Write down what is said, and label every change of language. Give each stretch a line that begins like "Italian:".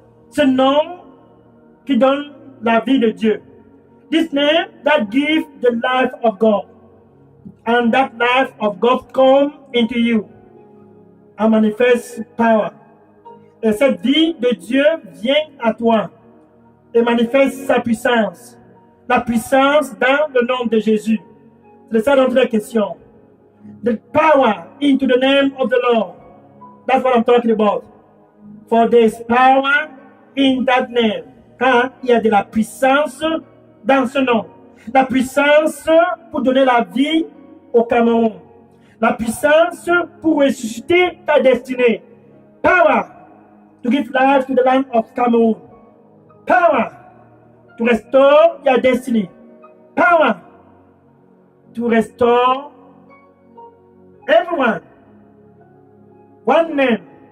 French: Ce nom qui donne la vie de Dieu.
English: This name that gives the life of God. And that life of God come into you. And manifest power.
French: Et cette vie de Dieu vient à toi. Et manifeste sa puissance. La puissance dans le nom de Jésus. C'est ça notre question.
English: The power into the name of the Lord. That's what I'm talking about. For there is power in that name.
French: Car il y a de la puissance dans ce nom. La puissance pour donner la vie au Cameroun. La puissance pour ressusciter ta destinée.
English: Power to give life to the land of Cameroon. Power to restore your destiny. Power to restore everyone. One name.